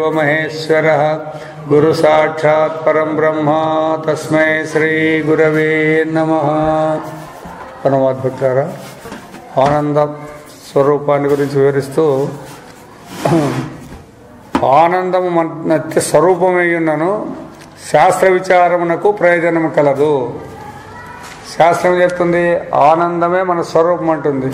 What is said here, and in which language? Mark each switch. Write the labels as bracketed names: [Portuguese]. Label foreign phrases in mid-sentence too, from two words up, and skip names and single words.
[Sanskrit] महेश्वरः गुरु साक्षात् परं ब्रह्म तस्मै श्री गुरवे नमः। [Telugu] పరమాద్భుతారా ఆనంద స్వరూపాన్ని గురించి వివరిస్తూ ఆనందము నిత్య స్వరూపమై ఉన్నను శాస్త్ర విచారమునకు ప్రయోజనము కలదు. శాస్త్రం చెప్తుంది ఆనందమే మన స్వరూపం అంటుంది.